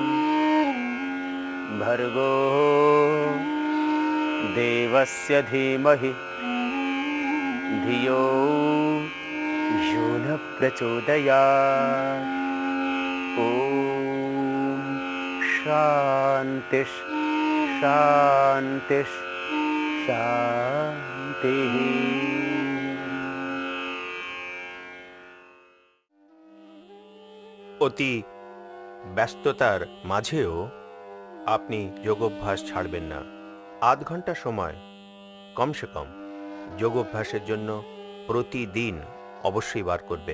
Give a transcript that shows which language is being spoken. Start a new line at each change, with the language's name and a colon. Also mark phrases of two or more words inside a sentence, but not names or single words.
Sanskrit: भर्गो देवस्य धीमहि धियो यो न प्रचोदयात्। ॐ शान्तिः शान्तिः शान्तिः।
Bangla: অতি ব্যস্ততার মাঝেও আপনি যোগাভ্যাস ছাড়বেন না। আধ ঘন্টা সময়
Hindi: कमसे कम
Bangla: যোগাভ্যাসের জন্য প্রতিদিন অবশ্যই বার করবেন।